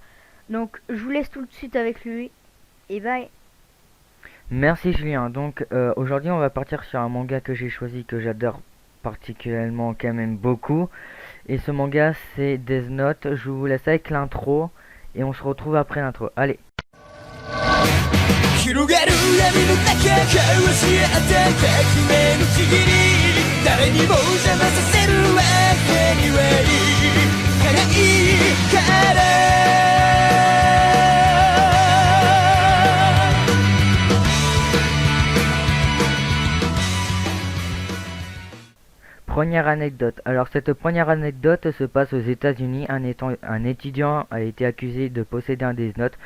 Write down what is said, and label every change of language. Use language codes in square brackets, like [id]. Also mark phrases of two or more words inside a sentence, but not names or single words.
[fr] Donc je vous laisse tout de suite avec lui et bye. Merci Julien. Donc aujourd'hui on va partir sur un manga que j'ai choisi, que j'adore particulièrement quand même beaucoup. Et ce manga c'est Death Note. Je vous laisse avec l'intro et on se retrouve après l'intro. Allez. [ja] 広がる闇の中交わし合って革命のちぎり誰にも邪魔させるわけにはいかないから [fr] Première anecdote. Alors cette première anecdote se passe aux États-Unis. Un étudiant a été accusé de posséder un Death Note.